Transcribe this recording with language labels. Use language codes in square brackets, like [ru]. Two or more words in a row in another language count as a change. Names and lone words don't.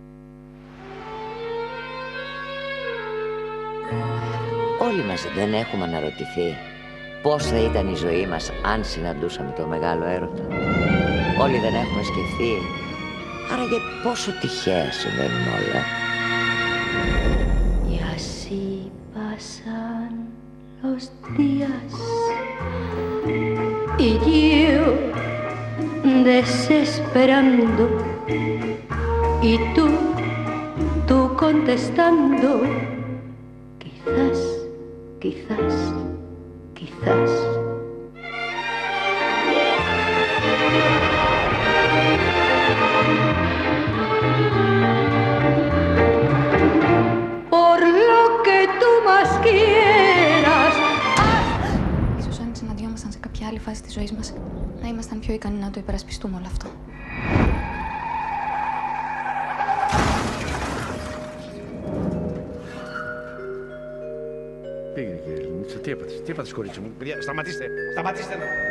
[el] Όλοι μας δεν έχουμε αναρωτηθεί πώς θα ήταν η ζωή μας αν συναντούσαμε το μεγάλο έρωτα. Όλοι δεν έχουμε σκεφτεί άραγε πόσο τυχαία συμβαίνουν όλα. [es] Y así pasan los días y yo desesperando y tú contestando, quizás, quizás, quizás. Por lo que tú más quieras. [el] Ίσως αν συναντιόμασταν σε κάποια άλλη φάση της ζωής μας, να ήμασταν πιο ικανοί να το υπερασπιστούμε όλο αυτό. Πήγαινε κύριε Λινίτσα, τι έπαθες κορίτσι μου, παιδιά, σταματήστε εδώ.